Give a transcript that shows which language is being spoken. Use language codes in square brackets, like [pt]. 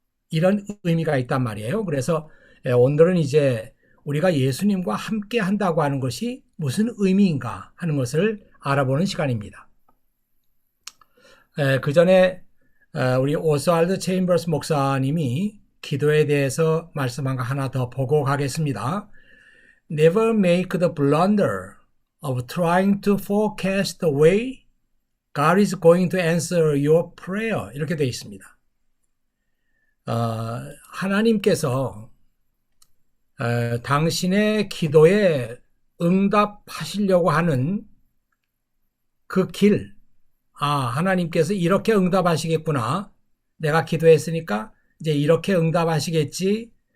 [ko] 이런 의미가 있단 말이에요. 그래서 오늘은 이제 우리가 예수님과 함께한다고 하는 것이 무슨 의미인가 하는 것을 알아보는 시간입니다. 그 전에 우리 오스왈드 체인버스 목사님이 기도에 대해서 말씀한 거 하나 더 보고 가겠습니다. [en] Never make the blunder of trying to forecast the way God is going to answer your prayer. [ko] 이렇게 되어 있습니다. 하나님께서 당신의 기도에 응답하시려고 하는 그 길, 하나님께서 이렇게 응답하시겠구나. 내가 기도했으니까 이제 이렇게 응답하시겠지.